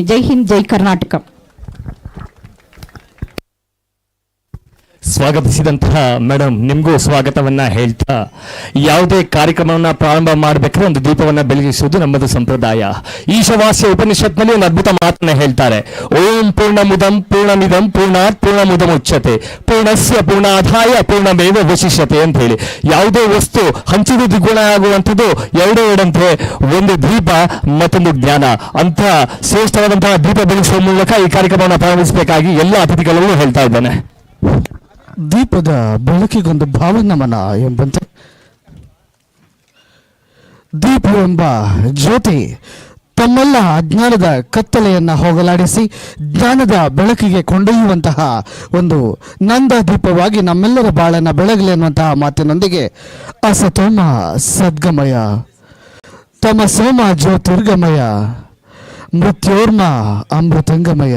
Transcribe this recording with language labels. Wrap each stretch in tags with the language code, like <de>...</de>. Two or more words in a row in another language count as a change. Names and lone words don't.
<hi>जय हिंद,</hi> <kn>ಜೈ ಕರ್ನಾಟಕ. ಸ್ವಾಗತಿಸಿದಂತಹ ಮೇಡಮ್ ನಿಮಗೂ ಸ್ವಾಗತವನ್ನ ಹೇಳ್ತಾ, ಯಾವುದೇ ಕಾರ್ಯಕ್ರಮವನ್ನ ಪ್ರಾರಂಭ ಮಾಡಬೇಕಾದ್ರೆ ಒಂದು ದೀಪವನ್ನ ಬೆಳಗಿಸುವುದು ನಮ್ಮದು ಸಂಪ್ರದಾಯ. ಈಶವಾಸ್ಯ ಉಪನಿಷತ್ನಲ್ಲಿ ಒಂದು ಅದ್ಭುತ ಮಾತನ್ನ ಹೇಳ್ತಾರೆ,</kn> <sa>ಓಂ ಪೂರ್ಣಮುದಂ ಪೂರ್ಣಮಿದಂ ಪೂರ್ಣಾತ್ ಪೂರ್ಣಮುದಮುಚ್ಯತೆ ಪೂರ್ಣಸ್ಯ ಪೂರ್ಣಾಧಾಯ ಪೂರ್ಣಮೇವ ವಶಿಷ್ಯತೆ</sa> <kn>ಅಂತ ಹೇಳಿ. ಯಾವುದೇ ವಸ್ತು ಹಂಚಿದು ದ್ವಿಗುಣ ಆಗುವಂಥದ್ದು ಎರಡಂತೆ, ಒಂದು ದೀಪ ಮತ್ತೊಂದು ಜ್ಞಾನ ಅಂತ ಶ್ರೇಷ್ಠವಾದಂತಹ ದೀಪ ಬೆಳೆಸುವ ಮೂಲಕ ಈ ಕಾರ್ಯಕ್ರಮವನ್ನು ಪ್ರಾರಂಭಿಸಬೇಕಾಗಿ ಎಲ್ಲ ಅತಿಥಿಗಳಲ್ಲೂ ಹೇಳ್ತಾ ಇದ್ದೇನೆ. ದೀಪದ ಬೆಳಕಿಗೊಂದು ಭಾವನಮನ ಎಂಬಂತೆ ದೀಪವೆಂಬ ಜ್ಯೋತಿ ತಮ್ಮೆಲ್ಲ ಅಜ್ಞಾನದ ಕತ್ತಲೆಯನ್ನು ಹೋಗಲಾಡಿಸಿ ಜ್ಞಾನದ ಬೆಳಕಿಗೆ ಕೊಂಡೊಯ್ಯುವಂತಹ ಒಂದು ನಂದ ದೀಪವಾಗಿ ನಮ್ಮೆಲ್ಲರ ಬಾಳನ್ನು ಬೆಳಗಲಿ ಅನ್ನುವಂತಹ ಮಾತಿನೊಂದಿಗೆ</kn> <sa>ಅಸತೋಮ ಸದ್ಗಮಯ ತಮಸೋಮ ಜ್ಯೋತಿರ್ಗಮಯ ಮೃತ್ಯೋರ್ಮ ಅಮೃತಂಗಮಯ.</sa>